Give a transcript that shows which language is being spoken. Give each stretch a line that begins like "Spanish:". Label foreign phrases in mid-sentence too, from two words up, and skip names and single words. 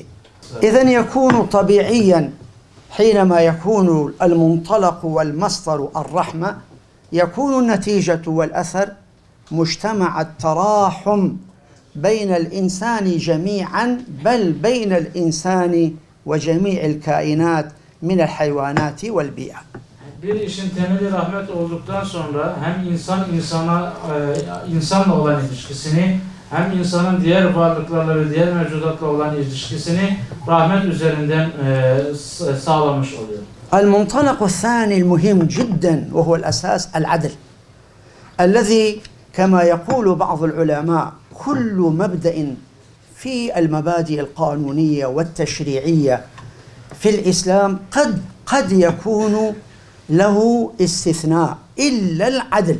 Arabic: إذن يكون طبيعيا حينما يكون المنطلق والمصدر الرحمة، يكون النتيجة والأثر مجتمع التراحم بين الإنسان جميعا، بل بين الإنسان وجميع الكائنات من الحيوانات والبيئة.
Turkish: Bir işin temeli rahmet olduktan sonra hem insanla olan ilişkisini, hem insanın diğer varlıklarla ve diğer mevcudatla olan ilişkisini rahmet üzerinden sağlamış oluyor.
Arabic: المنطلق الثاني المهم جدا وهو الأساس العدل، الذي كما يقول بعض العلماء كل مبدأ في المبادئ القانونية والتشريعية في الإسلام قد يكون له استثناء إلا العدل.